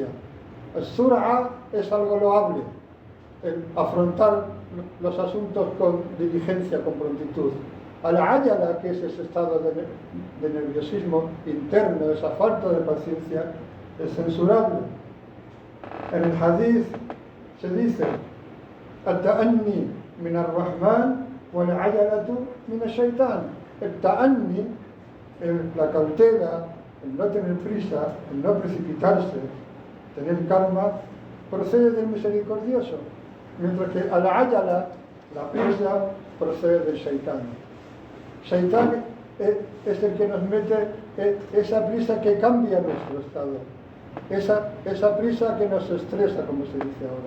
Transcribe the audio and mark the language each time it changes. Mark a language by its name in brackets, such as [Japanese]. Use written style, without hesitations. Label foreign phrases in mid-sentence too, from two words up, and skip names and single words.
[Spanish] Al-sur'a es algo loable, el afrontar los asuntos con diligencia, con prontitud. Al-ayala, que es ese estado de nerviosismo interno, esa falta de paciencia, es censurable. En el hadith se dice: [Arabic] "التأني من الرحمن والعجلة من الشيطان". [Spanish] El ta'anni, la cautela, el no tener prisa, el no precipitarse, tener calma, procede del misericordioso, mientras que al-ayala, la prisa, procede del shaitán. Shaitán es el que nos mete esa prisa que cambia nuestro estado, esa prisa que nos estresa, como se dice ahora.